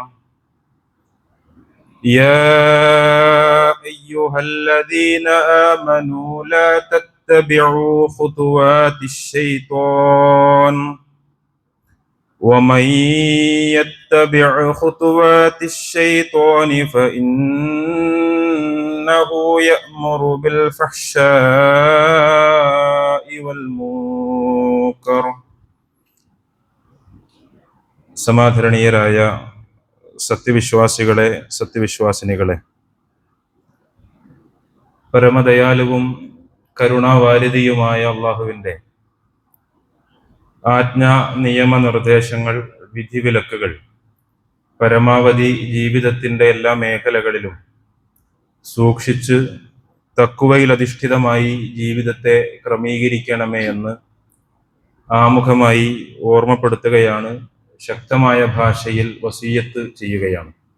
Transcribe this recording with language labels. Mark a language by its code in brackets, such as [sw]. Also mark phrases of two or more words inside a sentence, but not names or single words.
[ar] يا أيها الذين آمنوا لا تتبعوا خطوات الشيطان ومن يتبع خطوات الشيطان فإنه يأمر بالفحشاء والمنكر. [ml] സമാദരണീയരായ സത്യവിശ്വാസികളെ, സത്യവിശ്വാസിനികളെ, പരമദയാലുവും കരുണാവാരിധിയുമായ അള്ളാഹുവിൻ്റെ ആജ്ഞാ നിയമനിർദ്ദേശങ്ങൾ, വിധിവിലക്കുകൾ പരമാവധി ജീവിതത്തിൻ്റെ എല്ലാ മേഖലകളിലും സൂക്ഷിച്ച് തഖ്വയിൽ അധിഷ്ഠിതമായി ജീവിതത്തെ ക്രമീകരിക്കണമേ എന്ന് ആമുഖമായി ഓർമ്മപ്പെടുത്തുകയാണ്, ശക്തമായ ഭാഷയിൽ വസിയത്ത് ചെയ്യുകയാണ്.